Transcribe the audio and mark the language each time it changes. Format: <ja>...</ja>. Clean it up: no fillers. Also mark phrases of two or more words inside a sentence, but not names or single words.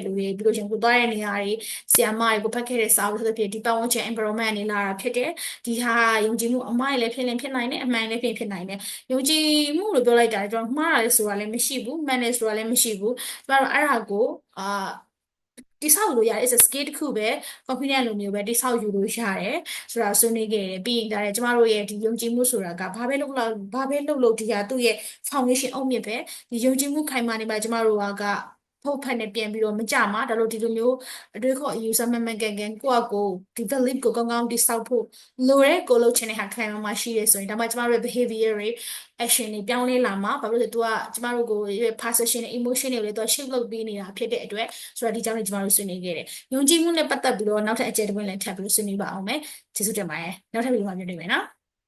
<my>လူတွေပြီးလို့ချင်းကိုသွားတဲ့နေရာတွေဆီယာမတွေကိုဖတ်ခဲ့တဲ့စာအုပ်တွေဖြစ်ဒီပတ်ဝန်းကျင် environment နေလာတာဖြစ်တယ်ဒီဟာယုံကြည်မှုအမှားလည်းဖြစ်နိုင်တယ်အမှန်လည်းဖြစ်နိုင်တယ်ယုံကြည်မှုလို့ပြောလိုက်တာကျွန် တော်မှားတာလည်းဆိုတာလည်းမရှိဘူးမှန်တယ်ဆိုတာလည်းမရှိဘူးကျမတို့အဲ့ဒါကိုတိဆောက်လို့ရတယ်</my> <en>is a skill</en> <my>တစ်ခုပဲ confident လိုမျိုးပဲတိဆောက်ယူလို့ရတယ်ဆိုတာ ဆွေးနွေးခဲ့တယ်ပြီးရင်ဒါလည်းကျမတို့ရဲ့ဒီယုံကြည်မှုဆိုတာကဘာပဲလုပ်လို့ဒီဟာသူ့ရဲ့ foundation အုတ်မြစ်ပဲဒီယုံကြည်မှု ခိုင်မာနေမှာကျမတို့ကဖို့ဖက်နဲ့ပြန်ပြီးတော့မကြမှာဒါလို့ဒီလိုမျိုးအတွေးခေါ် user မှန်မှန်ကန်ကန်ကိုယ့်အကိုဒီ belief ကိုကောင်းကောင်းတိဆောက်ဖို့လိုတဲ့ကိုလုပ်ချင်တဲ့ဟာခိုင်မာမှရှိရဲဆိုရင်ဒါမှကျမတို့ရဲ့ behavior တွေ action တွေပြောင်းလဲလာမှာဘာလို့လဲသူကကျမတို့ကို perception နဲ့ emotion တွေလည်းသူက shape လုပ်ပေးနေတာဖြစ်တဲ့အတွက်ဆိုတော့ဒီကြောင့်လည်းကျမတို့ဆွေးနွေးခဲ့တယ်ယုံကြည်မှုနဲ့ပတ်သက်ပြီးတော့နောက်ထပ်အကျယ်တဝင့်လည်းထပ်ပြီးဆွေးနွေးပါအောင်မယ်ကျေးဇူးတင်ပါတယ်နောက်ထပ်ဗီဒီယိုမှာပြန်တွေ့မယ်နော်</my>